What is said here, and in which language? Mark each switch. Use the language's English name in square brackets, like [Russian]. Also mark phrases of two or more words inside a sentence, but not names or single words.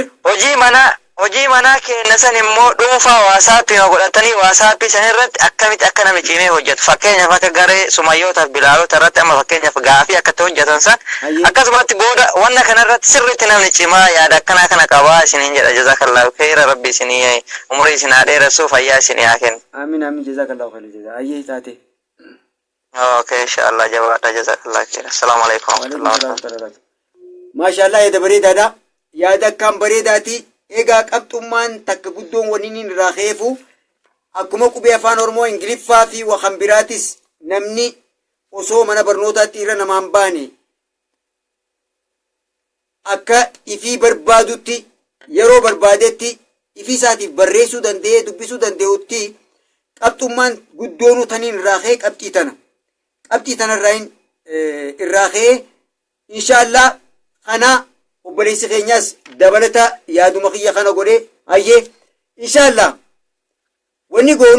[Oromo] Hojii manaa kenna san immoo dhuunfaa waasaappii godhatanii waasaappii san irratti akkamitti akka nami cimee hojjetu fakkeenyaaf akka garee sumayyootaaf bilaalota irratti amma fakkeenyaaf gaafii akkatti hojjetan san akkasumatti booda wanna kana irratti sirriitti namni cimaa yaada akkanaa kana qabaa isiniin jedha [Arabic] جزاك الله خيرا [Oromo] rabbi isinii umurii isin haa dheeressu fayyaa isinii haa kennu. [Arabic] آمين جزاك الله خيرا جزاء [Oromo] ayyee taate. [Arabic] Okay inshallah jawaada جزاك الله خيرا. السلام عليكم ورحمة الله وبركاته. [Oromo] Maashaallah yaada bareedaadha. Yaada akkaan bareedaati. Egaa qabxummaan takka guddoon waniin irraa ka'eefu akkuma qubee afaan Oromoo Ingiliffaa fi waan biraatis namni osoo mana barnootaatti irra namaan baane akka ifii barbaadutti yeroo barbaadetti ifii isaatiif barreessuu danda'ee dubbisuu danda'utti qabxummaan guddoon taniin irraa ka'e qabxii tanarraa irraa ka'e inshaallah kana obboleessi keenyas dabalata yaaduma kiyya kana godhee ayyee inshaallah wanni goonu